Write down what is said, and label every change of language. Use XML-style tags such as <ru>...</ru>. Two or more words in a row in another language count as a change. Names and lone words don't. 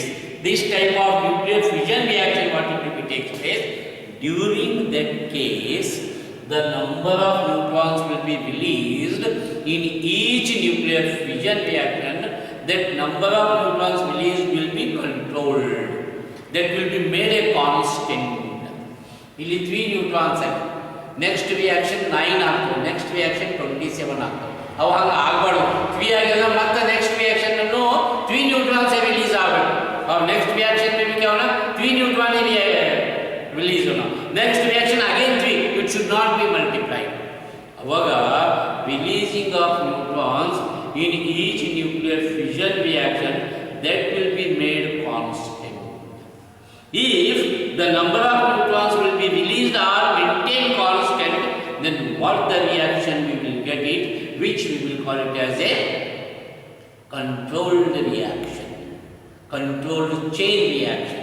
<en>This type of nuclear fission reaction, what it will be takes place, during that case the number of neutrons will be released in each nuclear fission reaction. That number of neutrons released will be controlled. That will be made a constant.</en> <kn>ಇಲ್ಲಿ 3 neutrons ಆಗಿ</kn> <en>next reaction</en> <kn>9 ಆಗ್ತದೆ,</kn> <en>next reaction</en> <kn>27 ಆಗ್ತದೆ. ಅವು ಹಂಗೆ ಆಗಬಾರ್ದು. 3 ಆಗಿಲ್ಲ ಮತ್ತೆ</kn> <en>next reaction</en> <kn>ಅನ್ನು 3 neutrons ರಿಲೀಸ್ ಆಗಬೇಕು.</kn> <hi>और</hi> <en>next reaction</en> <hi>में भी क्या होना, 3 न्यूट्रॉन ही रिलीज होना.</hi> <en>next reaction again 3, it should not be multiplied. अವಾಗ releasing of neutrons in each nuclear fission reaction, that will be made constant. If the number of neutrons will be released or maintained constant, then what the reaction we will get it, which we will call it as a controlled reaction, controlled chain reaction.</en>